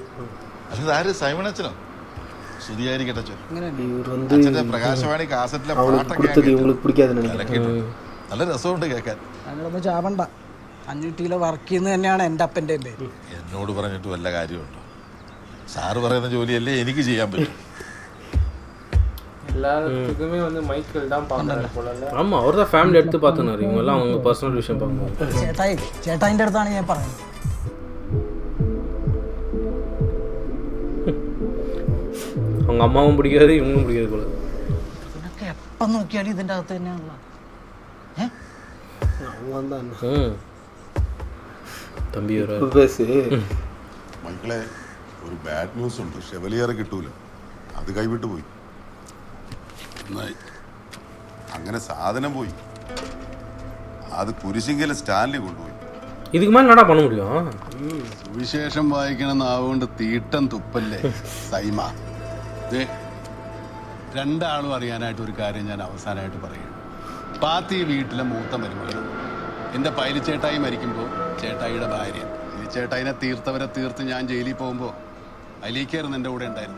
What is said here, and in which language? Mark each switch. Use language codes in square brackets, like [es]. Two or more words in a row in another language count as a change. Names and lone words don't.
[ml] അതാര് സൈമൺ അച്ഛനോ? സ്തുതിയായിരിക്കട്ടെ അച്ഛൻ. പ്രകാശവാണി കാസറ്റിലെ നല്ല രസമുണ്ട് കേൾക്കാൻ. ഞങ്ങളൊന്ന് ചാവണ്ട. 500 കിലോ വർക്ക് ചെയ്യുന്നത് തന്നെയാണ് എൻ്റെ അപ്പൻ്റെ പേര്. എന്നോട് പറഞ്ഞിട്ട് വല്ല കാര്യമുണ്ടോ? സാറ് പറയുന്ന ജോലിയല്ലേ എനിക്ക് ചെയ്യാൻ പറ്റും. [ta] எல்லாத்துக்குமே வந்து மைக்கேல் தான் பார்க்கறாரு போல. ஆமா, அவர் தான் ஃபேமிலி எடுத்து பார்த்துனாரு. இவங்க எல்லாம் அவங்க பர்சனல் விஷயம் பார்க்கணும். [ml] ചേട്ടായിൻ്റെ അടുത്താണ് ഞാൻ പറയുന്നത്. [ta] அவங்க அம்மாவும் பிடிக்காது, இவங்களும் பிடிக்காது போல. [ml] നിനക്ക് എപ്പം നോക്കിയാലും ഇതിൻ്റെ അകത്ത് തന്നെയാണല്ലോ. തമ്പി മക്കളെ, ഒരു [en] bad news [ml] ഉണ്ട്. ഷെവലിയറെ കിട്ടൂല, അത് കൈവിട്ടു പോയി. അങ്ങനെ സാധനം പോയി. അത് കുരിശിങ്കലെ സ്റ്റാൻലി കൊണ്ടുപോയി. [ta] இதுக்கு மேலே என்னடா பண்ண முடியும்? [ml] സുവിശേഷം വായിക്കണ നാവുകൊണ്ട് തീട്ടം തുപ്പല്ലേ സൈമ. രണ്ടാളും അറിയാനായിട്ട് ഒരു കാര്യം ഞാൻ അവസാനമായിട്ട് പറയുന്നു. പാത്തി വീട്ടിലെ മൂത്ത മരുമകളാണ്. എൻ്റെ പൈലിച്ചേട്ടായി മരിക്കുമ്പോൾ ചേട്ടായിയുടെ ഭാര്യ. ഈ ചേട്ടായിനെ തീർത്ത് ഞാൻ ജയിലിൽ പോകുമ്പോൾ അലീക്കായിരുന്നു എൻ്റെ കൂടെ ഉണ്ടായിരുന്നു.